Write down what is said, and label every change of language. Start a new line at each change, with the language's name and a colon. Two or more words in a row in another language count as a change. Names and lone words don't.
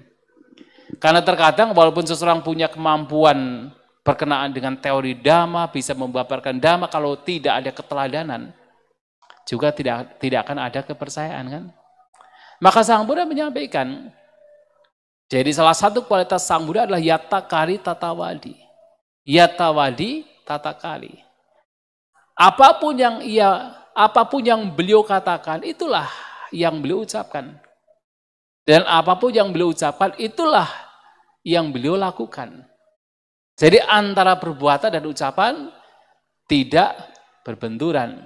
Indonesian: Karena terkadang walaupun seseorang punya kemampuan berkenaan dengan teori dhamma, bisa membabarkan dhamma, kalau tidak ada keteladanan, juga tidak akan ada kepercayaan kan. Maka Sang Buddha menyampaikan, jadi salah satu kualitas Sang Buddha adalah
Pali: yata kari tata wadi. Yata wadi tata kari.
Indonesian: Apapun yang beliau katakan, itulah yang beliau ucapkan. Dan apapun yang beliau ucapkan, itulah yang beliau lakukan. Jadi antara perbuatan dan ucapan tidak berbenturan.